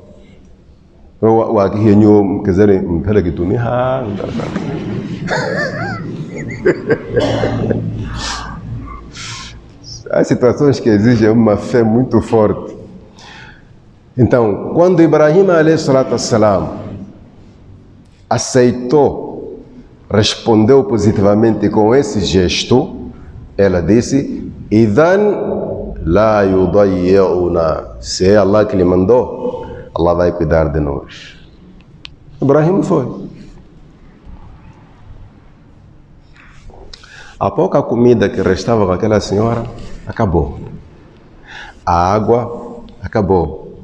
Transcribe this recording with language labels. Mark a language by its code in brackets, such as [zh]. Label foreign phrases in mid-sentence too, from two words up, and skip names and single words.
[pt] O aqui renhou, quer dizer, pera que tu me Há situações que exigem uma fé muito forte. Então, quando Ibrahim [ar] عليه الصلاة والسلام [pt] aceitou, respondeu positivamente com esse gesto, ela disse, [ar] إذن لا يضيعنا. [pt] Se é Allah que lhe mandou, Allah vai cuidar de nós. Ibrahim foi. A pouca comida que restava com aquela senhora, acabou. A água, acabou.